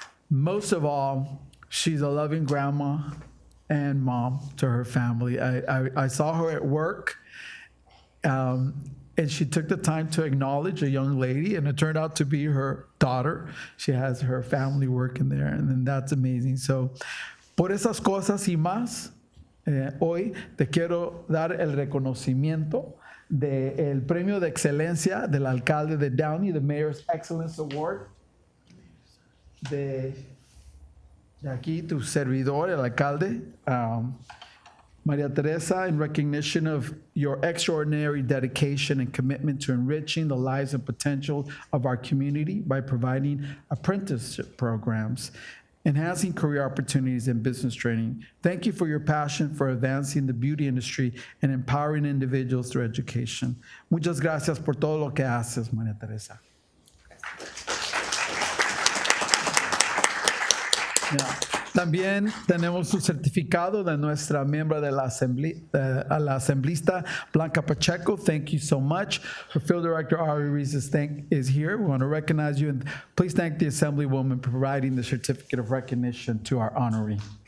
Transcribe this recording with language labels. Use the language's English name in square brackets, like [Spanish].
[English] Most of all, she's a loving grandma and mom to her family. I saw her at work, and she took the time to acknowledge a young lady, and it turned out to be her daughter. She has her family working there, and then that's amazing. [Spanish] So, por esas cosas y más, hoy te quiero dar el reconocimiento del Premio de Excelencia del Alcalde de Downey, [English] the Mayor's Excellence Award [Spanish] de Y aquí tu servidor, el alcalde, [English] Maria Teresa, in recognition of your extraordinary dedication and commitment to enriching the lives and potential of our community by providing apprenticeship programs, enhancing career opportunities and business training. Thank you for your passion for advancing the beauty industry and empowering individuals through education. [Spanish] Muchas gracias por todo lo que haces, Maria Teresa. Yeah. También tenemos un certificado de nuestra miembro de la asamblista Blanca Pacheco. [English] Thank you so much. Our field director Ari Reese is here. We want to recognize you, and please thank the Assemblywoman for providing the certificate of recognition to our honoree.